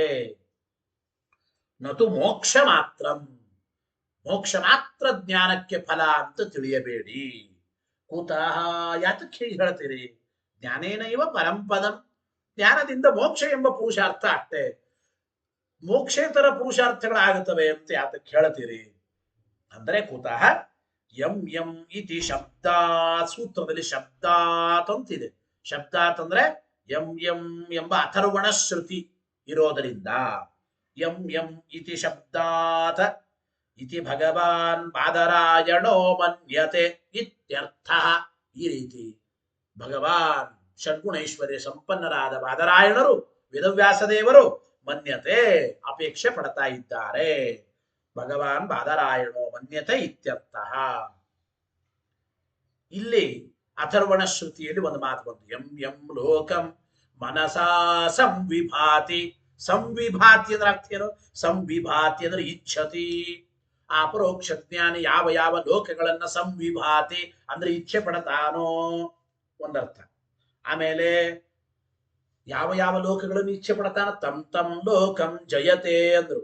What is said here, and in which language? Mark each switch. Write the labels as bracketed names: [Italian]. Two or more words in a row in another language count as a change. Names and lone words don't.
[Kannada] ನತು ಮೋಕ್ಷ ಮಾತ್ರ, ಮೋಕ್ಷ ಮಾತ್ರ ಜ್ಞಾನಕ್ಕೆ ಫಲ ಅಂತ ತಿಳಿಯಬೇಡಿ. ಕೂತಃ ಯಾತಕ್ಕೆ ಹೀಗೆ ಹೇಳ್ತೀರಿ? [Sanskrit] ಜ್ಞಾನೇನೈವ ಪರಂಪದಂ, [Kannada] ಜ್ಞಾನದಿಂದ ಮೋಕ್ಷ ಎಂಬ ಪುರುಷಾರ್ಥ ಅಷ್ಟೇ, ಮೋಕ್ಷೇತರ ಪುರುಷಾರ್ಥಗಳಾಗುತ್ತವೆ ಅಂತ ಯಾತಕ್ಕೆ ಹೇಳ್ತೀರಿ ಅಂದ್ರೆ, [Sanskrit] ಕೂತಃ ಯಂ ಯಂ ಇತಿ ಶಬ್ದಾತ್, [Kannada] ಸೂತ್ರದಲ್ಲಿ ಶಬ್ದಾತ್ ಅಂತಿದೆ. ಶಬ್ದಾತ್ ಅಂದ್ರೆ [Sanskrit] ಯಂ ಯಂ [Kannada] ಎಂಬ ಅಥರ್ವಣ ಶ್ರುತಿ ಇರೋದರಿಂದ, [Sanskrit] ಯಂ ಯಂ ಇತಿ ಶಬ್ದಾತ್ ಇತಿ ಭಗವಾನ್ ಬಾದರಾಯಣೋ ಮನ್ಯತೆ ಇತ್ಯರ್ಥ. [Kannada] ಈ ರೀತಿ ಭಗವಾನ್ ಷಡ್ಗುಣೈಶ್ವರ್ಯ ಸಂಪನ್ನರಾದ ಬಾದರಾಯಣರು, ವೇದವ್ಯಾಸದೇವರು ಮನ್ಯತೆ ಅಪೇಕ್ಷೆ ಪಡ್ತಾ ಇದ್ದಾರೆ. [Sanskrit] ಭಗವಾನ್ ಬಾದರಾಯಣೋ ಮನ್ಯತೆ ಇತ್ಯರ್ಥ. [Kannada] ಇಲ್ಲಿ ಅಥರ್ವಣ ಶ್ರುತಿಯಲ್ಲಿ ಒಂದು ಮಾತು ಬಂತು, [Sanskrit] ಯಂ ಯಂ ಲೋಕಂ ಮನಸಾ ಸಂವಿಭಾತಿ. [Kannada] ಸಂವಿಭಾತಿ ಅಂದ್ರೆ ಅರ್ಥ ಏನು? ಸಂವಿಭಾತಿ ಅಂದ್ರೆ ಇಚ್ಛತಿ. ಆ ಅಪರೋಕ್ಷ ಜ್ಞಾನಿ ಯಾವ ಯಾವ ಲೋಕಗಳನ್ನ ಸಂವಿಭಾತಿ ಅಂದ್ರೆ ಇಚ್ಛೆ ಪಡತಾನೋ ಒಂದರ್ಥ. ಆಮೇಲೆ ಯಾವ ಯಾವ ಲೋಕಗಳನ್ನು ಇಚ್ಛೆ ಪಡ್ತಾನ, [Sanskrit] ತಮ್ ತಮ್ ಲೋಕಂ ಜಯತೆ [Kannada] ಅಂದ್ರು.